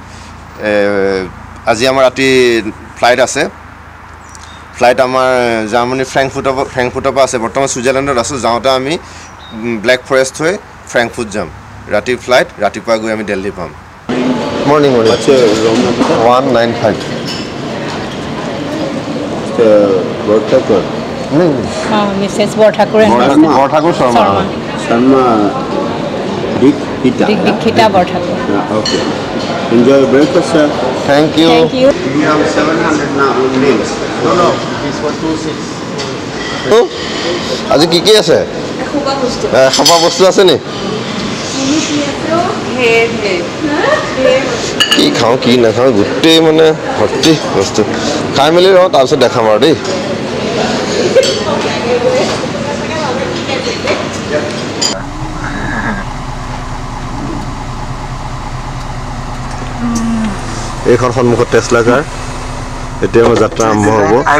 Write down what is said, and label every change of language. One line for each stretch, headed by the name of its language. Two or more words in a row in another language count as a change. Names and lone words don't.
Assamese: আজি আমাৰ ৰাতি ফ্লাইট আছে ফ্লাইট আমাৰ জাৰ্মানী ফ্ৰেংকফুৰ্টৰ পৰা আছে বৰ্তমান ছুইজাৰলেণ্ডত আছোঁ যাওঁতে আমি ব্লেক ফৰেষ্ট হৈ ফ্ৰেংকফুৰ্ট যাম ৰাতিৰ ফ্লাইট ৰাতিপুৱা গৈ আমি দিল্লী পাম মৰ্ণিং 195 Borthakur. Mrs. Borthakur and Borthakur Sharma. Sharma Dikkhita. Dikkhita Borthakur.
English: Okay. Enjoy your breakfast, sir. Thank you. Thank you. We have 700 now meals. No. This one 26.
Assamese: আজি কি কি আছে খাবা বস্তু আছে নি কি খাওঁ কি নাখাওঁ গোটেই মানে ভৰ্তি বস্তু খাই মেলি ৰওঁ তাৰপিছত দেখাম আৰু দেই এইখন সন্মুখত টেছলা কাৰ এতিয়া মোৰ যাত্ৰা আৰম্ভ হ'ব